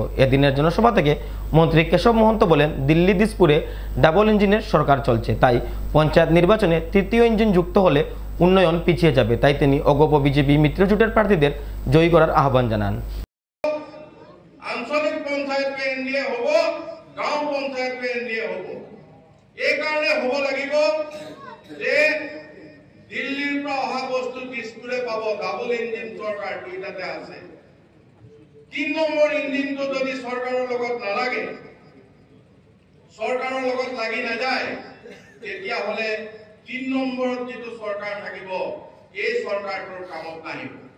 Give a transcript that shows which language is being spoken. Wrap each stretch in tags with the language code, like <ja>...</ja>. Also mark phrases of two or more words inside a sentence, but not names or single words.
<bn>এদিনের জনসভা থেকে মন্ত্রী কেশব মহন্ত বলেন, দিল্লি দিসপুরে ডাবল ইঞ্জিনের সরকার চলছে, তাই পঞ্চায়েত নির্বাচনে তৃতীয় ইঞ্জিন যুক্ত হলে উন্নয়ন পিছিয়ে যাবে। তাই তিনি অগপ বিজেপি মিত্রজোটের প্রার্থীদের জয়ী করার আহ্বান জানান।</bn> <as>আঞ্চলিক পঞ্চায়েত এনডিএ হব, গাঁও পঞ্চায়েত এনডিএ হব। এই কারণে হব লাগিব যে দিল্লিৰ পৰা অহা বস্তু দিছপুৰে পাব। ডাবল ইঞ্জিন চৰকাৰ দুইটাতে আছে। ৩ নম্বৰ ইঞ্জিনটো যদি চৰকাৰৰ লগত নালাগে, চৰকাৰৰ লগত লাগি নাযায়, তেতিয়াহ'লে ৩ নম্বৰত যিটো চৰকাৰ থাকিব, এই চৰকাৰটোৰ কামত নাহিব।</as>